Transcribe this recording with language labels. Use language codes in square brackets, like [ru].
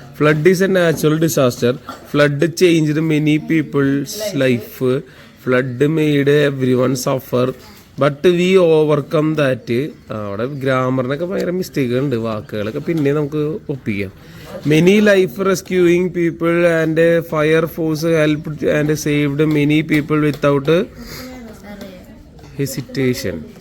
[en] Flood is a natural disaster. Flood changed many people's life. Flood made everyone suffer. But we overcome that. [ml] അവിടെ ഗ്രാമറിനൊക്കെ ഭയങ്കര mistake ഉണ്ട്, വാക്കുകളൊക്കെ പിന്നെ നമുക്ക് ഒപ്പിക്കാം. [en] Many life rescuing people and fire force helped and saved many people without hesitation.